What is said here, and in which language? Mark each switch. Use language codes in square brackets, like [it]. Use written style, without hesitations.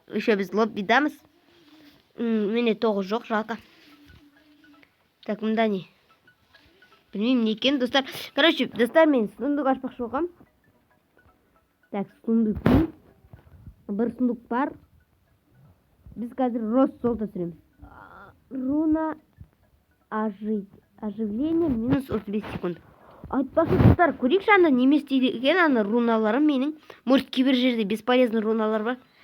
[ru] Еще [kk] біз лоббидамыз. Мене 9 жоқ, [ru] жалко. Так, [kk] мұнда не? Білмеймін не екен, достар. [ru] Короче, [kk] достар, мен сундук ашпақшы болғам. [ru] Так, [kk] сундук. Бір сундук бар. Біз қазір [ru] рост золото [kk] түсіреміз. [ru] Руна оживление минус 35 секунд. [kk] Айтпақшы, достар, көрейікші анда неме істейді екен, ана руналарым менің. [ru] Может, [kk] кейбір жерде [ru] бесполезный [kk] руналар бар.